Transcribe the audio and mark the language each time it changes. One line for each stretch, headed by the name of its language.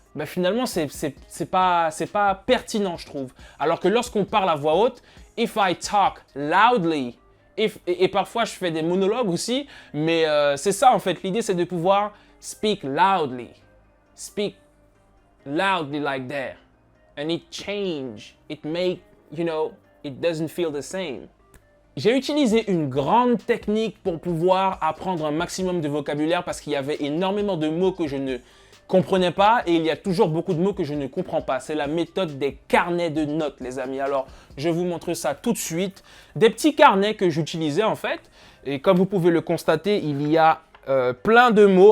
French: ben finalement, c'est pas pertinent, je trouve. Alors que lorsqu'on parle à voix haute,
English: if I talk loudly,
French: et parfois je fais des monologues aussi, mais c'est ça en fait. L'idée, c'est de pouvoir
English: speak loudly. Speak loudly like that. And it change. It make, it doesn't feel the same.
French: J'ai utilisé une grande technique pour pouvoir apprendre un maximum de vocabulaire parce qu'il y avait énormément de mots que je ne comprenais pas et il y a toujours beaucoup de mots que je ne comprends pas. C'est la méthode des carnets de notes, les amis. Alors, je vous montre ça tout de suite. Des petits carnets que j'utilisais en fait. Et comme vous pouvez le constater, il y a plein de mots.